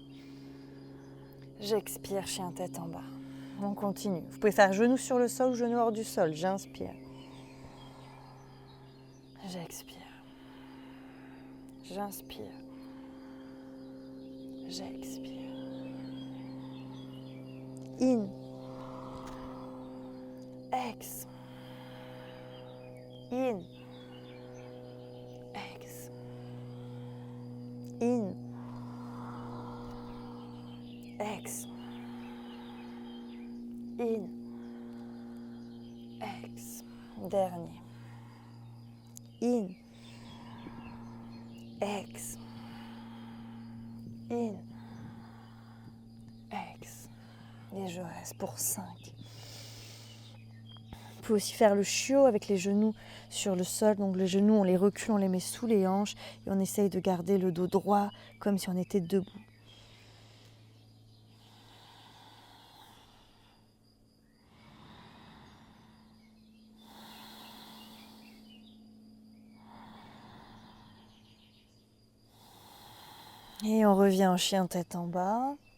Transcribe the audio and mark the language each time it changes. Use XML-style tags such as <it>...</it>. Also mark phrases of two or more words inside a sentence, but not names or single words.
<fr>J'expire, chien tête en bas. On continue. Vous pouvez faire genou sur le sol ou genou hors du sol. J'inspire. J'expire. J'inspire. J'expire. In. Ex. In. Ex. In. Ex. In. Ex. Dernier. In. Ex. In. Ex. Et je reste pour 5. Vous pouvez aussi faire le chiot avec les genoux sur le sol. Donc les genoux, on les recule, on les met sous les hanches et on essaye de garder le dos droit comme si on était debout. Et on revient en chien tête en bas.</fr>